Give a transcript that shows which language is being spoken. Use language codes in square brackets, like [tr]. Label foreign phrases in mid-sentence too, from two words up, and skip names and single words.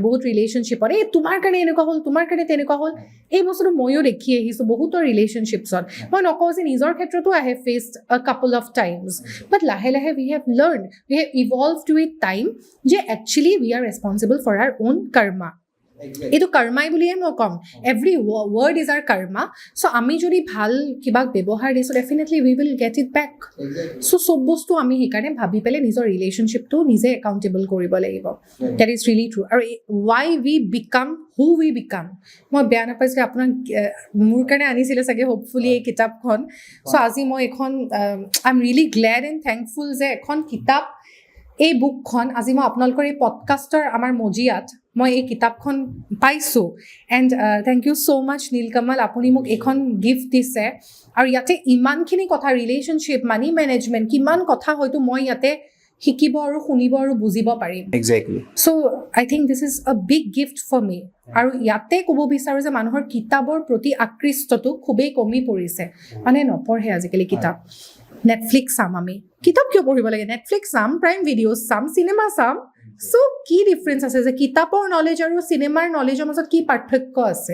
[as] বহুত ৰিলেশ্যনশ্বিপত এই তোমাৰ কাৰণে এনেকুৱা হ'ল তোমাৰ কাৰণে তেনেকুৱা হ'ল এই বস্তুটো ময়ো দেখি আহিছোঁ বহুতৰ ৰিলেশ্যনশ্বিপছত মই নকওঁ যে নিজৰ ক্ষেত্ৰতো [en] I have faced a couple of times [as] বাট লাহে লাহে [en] we have learn we have evolved with time [as] যে একচুৱেলি [en] we are responsible for our own karma [as] এইটো কৰ্মাই বুলিয়ে মই ক'ম [en] every word is our karma [as] চ' আমি যদি ভাল কিবা ব্যৱহাৰ দিছোঁ [en] definitely we will get it back [as] চ' চব বস্তু আমি সেইকাৰণে ভাবি পেলাই নিজৰ ৰিলেশ্যনশ্বিপটো নিজে একাউণ্টেবল কৰিব লাগিব [en] that is really true [as] আৰু [en] why we become who we become [as] মই বেয়া নাপাইছোঁ যে আপোনাক মোৰ কাৰণে আনিছিলে চাগে হোপফুলি এই কিতাপখন চ' আজি মই এইখন [en] I am really glad and thankful [as] যে এখন কিতাপ এই বুকখন আজি মই আপোনালোকৰ এই পডকাষ্টৰ আমাৰ মজিয়াত মই এই কিতাপখন পাইছোঁ [en] and thank you so much [as] নীলকমল আপুনি মোক এইখন গিফ্ট দিছে আৰু ইয়াতে ইমানখিনি কথা [en] relationship money management [as] কিমান কথা হয়তো মই ইয়াতে শিকিব আৰু শুনিব আৰু বুজিব পাৰিম [en] Exactly. so I think this is a big gift for me [as] আৰু ইয়াতে ক'ব বিচাৰোঁ যে মানুহৰ কিতাপৰ প্ৰতি আকৃষ্টটো খুবেই কমি পৰিছে মানে নপঢ়ে আজিকালি কিতাপ নেটফ্লিক্স চাম আমি কিতাপ কিয় পঢ়িব লাগে নেটফ্লিক্স চাম প্ৰাইম ভিডিঅ' চাম চিনেমা চাম চ' কি ডিফাৰেঞ্চ আছে যে কিতাপৰ নলেজ আৰু চিনেমাৰ নলেজৰ মাজত কি পাৰ্থক্য আছে